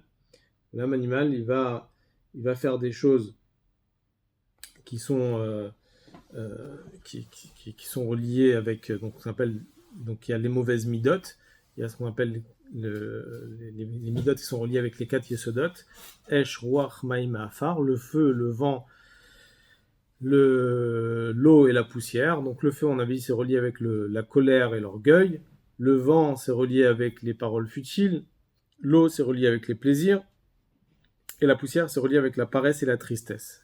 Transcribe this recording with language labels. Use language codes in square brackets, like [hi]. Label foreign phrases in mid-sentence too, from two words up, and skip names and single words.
[fr] L'âme animale, il va faire des choses qui sont qui sont reliées avec donc il y a les mauvaises midot, il y a ce qu'on appelle les midot qui sont reliées avec les 4 [he] יסודות, אש, רוח, מים, עפר, [fr] le feu, le vent, l'eau et la poussière. Donc le feu, on a dit, c'est relié avec la colère et l'orgueil. Le vent, c'est relié avec les paroles futiles. L'eau, c'est relié avec les plaisirs. Et la poussière, c'est relié avec la paresse et la tristesse.